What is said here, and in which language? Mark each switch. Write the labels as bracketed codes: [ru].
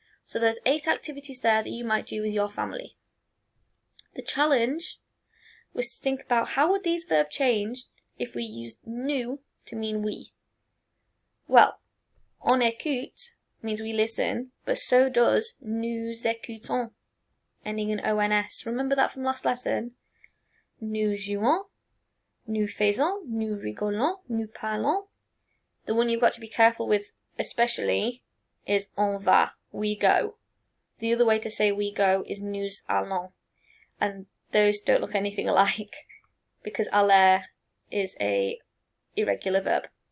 [en] So there's 8 activities there that you might do with your family. The challenge was to think about how would these verbs change if we used nous to mean we. Well, on écoute means we listen, but so does nous écoutons, ending in ONS. Remember that from last lesson? [fr] Nous jouons, nous faisons, nous rigolons, nous parlons. [en] The one you've got to be careful with especially is on va, we go. The other way to say we go is nous allons, and those don't look anything alike because aller is a irregular verb.